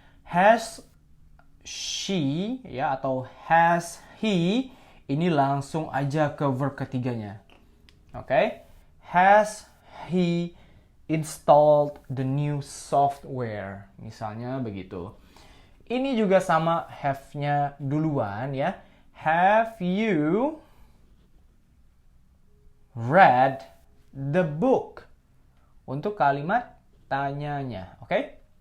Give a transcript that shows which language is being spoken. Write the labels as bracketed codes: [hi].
[id] Has she ya atau has he, ini langsung aja ke verb ketiganya. Oke. [en] Has he installed the new software? [id] Misalnya begitu. Ini juga sama have-nya duluan ya. [en] Have you read the book? [id] Untuk kalimat tanyanya, oke?